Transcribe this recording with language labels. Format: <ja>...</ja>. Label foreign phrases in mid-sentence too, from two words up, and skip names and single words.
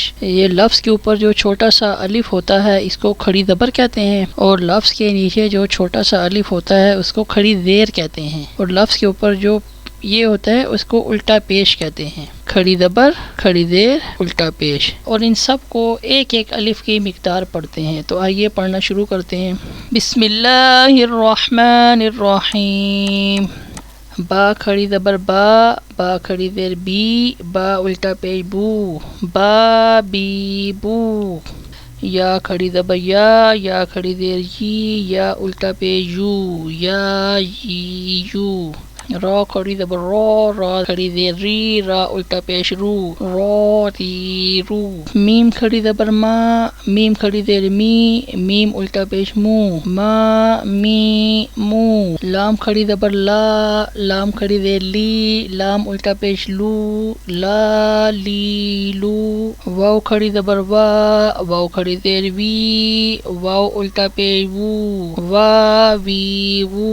<ur>یہ لفظ کے اوپر جو چھوٹا سا الف ہوتا ہے اس کو کھڑی زبر کہتے ہیں، اور لفظ کے نیچے جو چھوٹا سا الف ہوتا ہے اس کو کھڑی زیر کہتے ہیں، اور لفظ کے اوپر جو یہ ہوتا ہے اس کو الٹا پیش کہتے ہیں۔ کھڑی زبر، کھڑی زیر، الٹا پیش، اور ان سب کو ایک ایک الف کی مقدار پڑھتے ہیں۔ تو آئیے پڑھنا شروع کرتے ہیں۔</ur> <ar>بسم اللہ الرحمن الرحیم۔</ar> <ur>با کھڑی زبر با، با کھڑی زیر بی، با الٹا پیش بو، با بی بو۔ یا کھڑی زبر یا کھڑی زیر یی، یا الٹا پیش یو، یا یی یو۔ را کھڑی زبر را، را کھڑی زیر ری، را الٹا پیش رو، را ری رو۔ میم کھڑی زبر ما، میم کھڑی زیر می، میم الٹا پیش مو، ما می مو۔ لام کھڑی زبر لا، لام کھڑی زیر لی، لام الٹا پیش لو، لا لی لو۔ واو کھڑی زبر وا، واو کھڑی زیر وی، واو الٹا پیش وو، وا وی وو۔</ur>